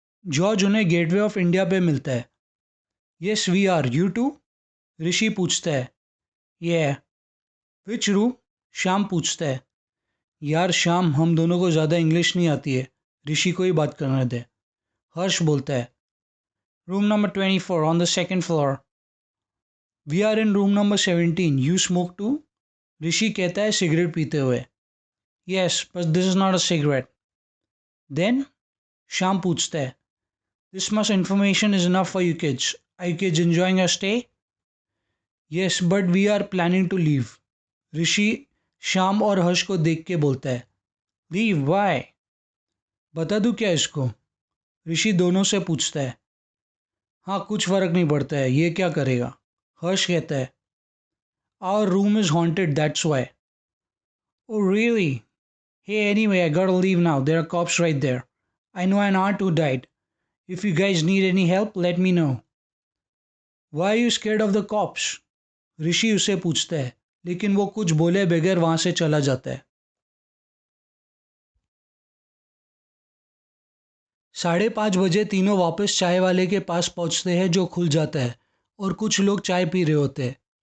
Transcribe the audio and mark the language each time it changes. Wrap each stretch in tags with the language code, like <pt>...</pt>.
<hi>George उन्हें gateway of India पे मिलता है।</hi> <en>Yes we are, you too?</en> <hi>ऋषि पूछता है।</hi> <en>ये which room?</en> <hi>श्याम पूछता है। यार श्याम, हम दोनों को ज़्यादा इंग्लिश नहीं आती है, ऋषि को ही बात करने दे। हर्ष बोलता है।</hi> <en>Room number 24 on the second floor. We are in room number 17. You smoke too?</en> <hi>ऋषि कहता है सिगरेट पीते हुए. Yes, but this is not a cigarette.</hi> <en>Then?</en> <hi>Shyam पूछता है.</hi> <en>This much information is enough for you kids. Are you kids enjoying your stay? Yes, but we are planning to leave.</en> <hi>ऋषि श्याम और हर्ष को देख के बोलता है.</hi> <en>Leave? Why?</en> <hi>बता दूँ क्या इसको? ऋषि दोनों से पूछता है. हाँ, कुछ फ़र्क नहीं पड़ता है, ये क्या करेगा? हर्ष कहता है.</hi> <en>Our room is haunted, that's why. Oh, really? Hey, anyway, I gotta leave now. There are cops right there. I know an aunt who died. If you guys need any help, let me know. Why are you scared of the cops?</en> <hi>ऋषि उसे पूछता है, लेकिन वो कुछ बोले बगैर वहाँ से चला जाता है. 5:30 बजे तीनों वापस चाय वाले के पास पहुँचते हैं जो खुल जाता है और कुछ लोग चाय पी रहे होते हैं.</hi>